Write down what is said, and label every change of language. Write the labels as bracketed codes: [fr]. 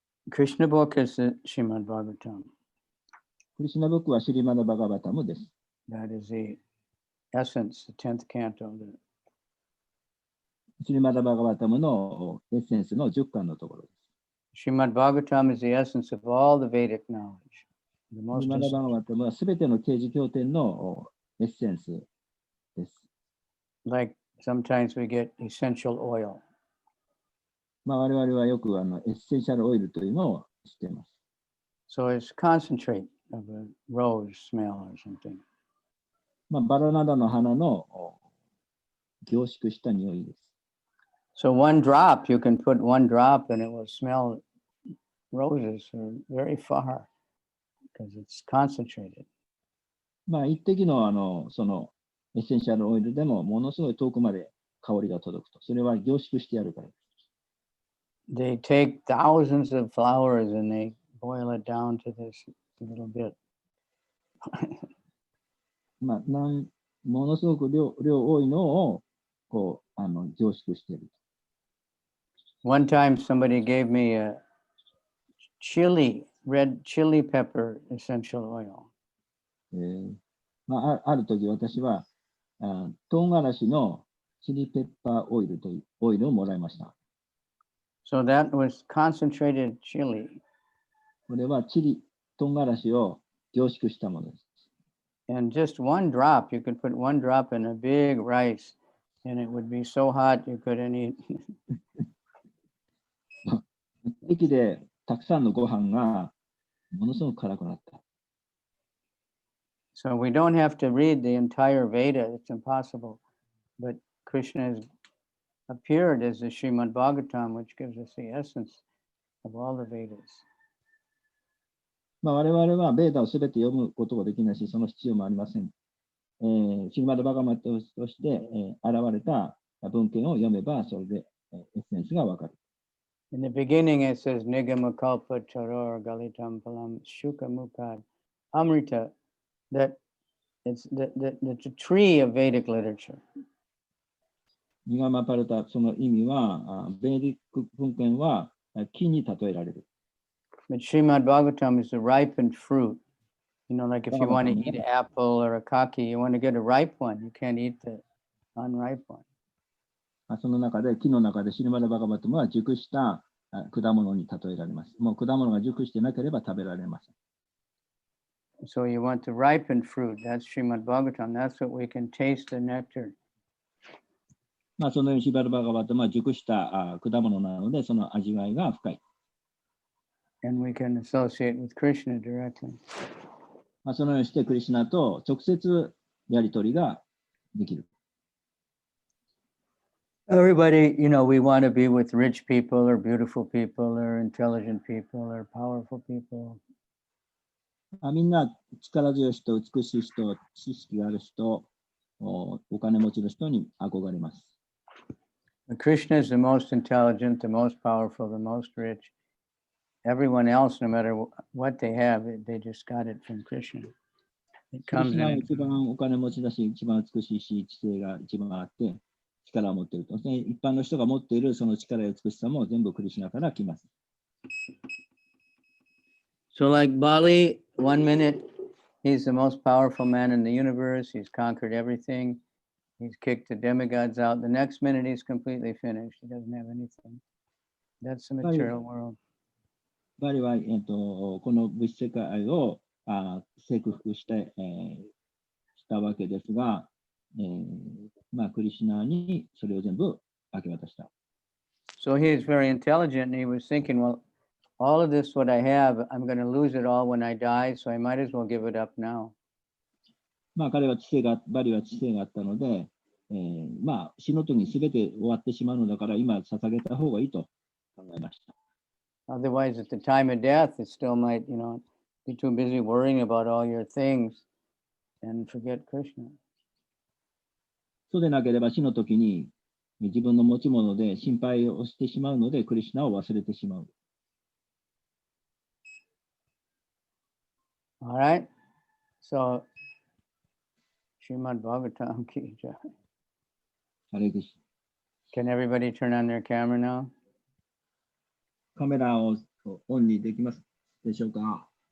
[en] Krishna book is the Srimad Bhagavatam. [ja] クリシュナブックはシリマラバガバタムです。 [en] That is the essence, the 10th canto. [ja] シリマラバガバタムのエッセンスの10巻のところです。 [en] Srimad Bhagavatam is the essence of all the Vedic knowledge. The [ja] シ [en] most [ja] リマラバガバタムはすべての啓示経典のエッセンスです。 [en] like sometimes we get essential oil. [ja] 我々はよくエッセンシャルオイルというのを知っています。 [en] So it's concentrate of a rose smell or something. [ja] バラなどの花の凝縮した匂いです。 [en] So one drop, you can put one drop and it will smell roses from very far because it's concentrated. [ja] 一滴のそのエッセンシャルオイルでもものすごい遠くまで香りが届くと。それは凝縮してやるからです。 [en] They take thousands of flowers and they boil it down to this little bit. [ja] ものすごく量多いのをこう凝縮している。 [en] One time somebody gave me a red chili pepper essential oil. [ja] ある時私は唐辛子のチリペッパーオイルというオイルをもらいました。 [en] So that was concentrated chili. [ja] これは唐辛子を凝縮したものです。 [en] And just one drop, you could put one drop in a big rice and it would be so hot you couldn't eat. [ja] 駅でたくさんのご飯がものすごく辛くなった。 [en] So we don't have to read the entire Veda, it's impossible. But Krishna has appeared as the Srimad Bhagavatam, which gives us the essence of all the Vedas. [ja] 我々はベーダをすべて読むことができないし、その必要もありません。シリマダバガマとして現れた文献を読めば、それでエッセンスがわかる。 [en] In the beginning it says, [sa] Nigamakalpa Charor Galitam Palam Shuka Mukad Amrita, [en] that it's the tree of Vedic literature. [ja] ニガマパルタ、その意味は、ベーディック文献は木に例えられる。 [en] But Srimad Bhagavatam is the ripened fruit. You know, like if you want to eat an apple or a kaki, you want to get a ripe one. You can't eat the unripe one. [ja] その中で、木の中でシリマダバガバトムは熟した果物に例えられます。もう果物が熟してなければ食べられません。 [en] So you want the ripened fruit. That's Srimad Bhagavatam. That's what we can taste the nectar. [ja] そのようにシリマダバガバトムは熟した果物なので、その味わいが深い。 [en] and we can associate with Krishna directly. [ja] まあ、そのようにしてクリシュナと直接やり取りができる。 [en] Everybody, we want to be with rich people or beautiful people or intelligent people or powerful people. [ja] まあ、みんな力強い人、美しい人、知識がある人、お金持ちの人に憧れます。 [en] But Krishna is the most intelligent, the most powerful, the most rich. Everyone else, no matter what they have, they just got it from Krishna. It [ja] クリ [en] comes [ja] シュナは [en] in. [ja] 一番お金持ちだし、一番美しいし、知性が一番あって、力を持っていると。で一般の人が持っているその力や美しさも全部クリシュナから来ます。 [en] So like Bali, 1 minute, he's the most powerful man in the universe. He's conquered everything. He's kicked the demigods out. The next minute, he's completely finished. He doesn't have anything. That's the material world. [ja] バリは、この物質世界を征服して、したわけですが、まあ、クリシュナにそれを全部明け渡した。 [en] So he is very intelligent, and he was thinking, well, all of this, what I have, I'm going to lose it all when I die, so I might as well give it up now. [ja] まあ、バリは知性があったので、まあ、死の時に全て終わってしまうのだから、今捧げた方がいいと考えました。 [en] Otherwise, at the time of death, it still might, be too busy worrying about all your things and forget Krishna. [ja] そうでなければ死の時に自分の持ち物で心配をしてしまうので、クリシュナを忘れてしまう。 [en] All right. So, Srimad Bhagavatam ki jai. [ja] あれです。 [en] Can everybody turn on their camera now? [ja] カメラをオンにできますでしょうか。